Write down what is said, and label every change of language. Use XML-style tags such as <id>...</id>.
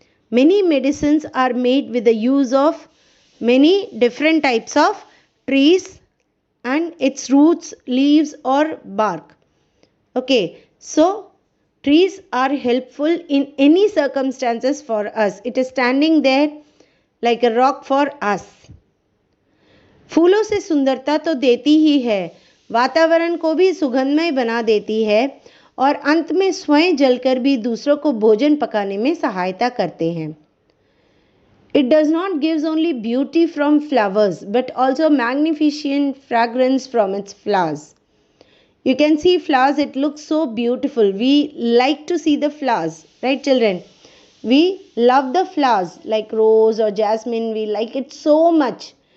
<en>Many medicines are made with the use of many different types of trees and its roots, leaves or bark. Okay, so Trees are helpful in any circumstances for us. It is standing there like a rock for us.</en> <hi>फूलों से सुंदरता तो देती ही है, वातावरण को भी सुगंधमय बना देती है और अंत में स्वयं जलकर भी दूसरों को भोजन पकाने में सहायता करते हैं.</hi> <en>It does not give only beauty from flowers but also magnificent fragrance from its flowers. You can see flowers, it looks so beautiful. We like to see the flowers, right children? We love the flowers like rose or jasmine, we like it so much.</en>